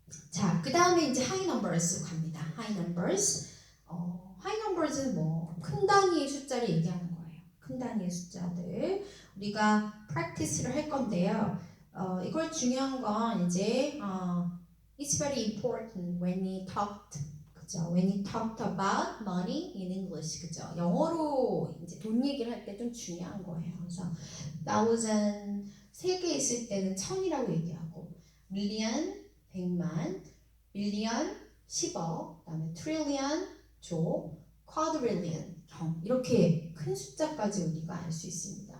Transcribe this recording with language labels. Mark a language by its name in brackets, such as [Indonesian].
[Korean] 자, 그 다음에 이제 하이 넘버스로 갑니다. 하이 넘버스. 하이 넘버스는 뭐 큰 단위의 숫자를 얘기하는 거예요. 큰 단위의 숫자들 우리가 practice를 할 건데요. 이걸 중요한 건 이제 [English] it's very important when we talked [Korean] 그죠? [English] When we talked about money in English [Korean] 그죠? 영어로 이제 돈 얘기를 할 때 좀 중요한 거예요. 그래서 thousand 세 개 있을 때는 천이라고 얘기하고 million 100만, 밀리언 10억, 그다음에 트릴리언 조, 쿼드릴리언 이렇게 큰 숫자까지 우리가 알 수 있습니다.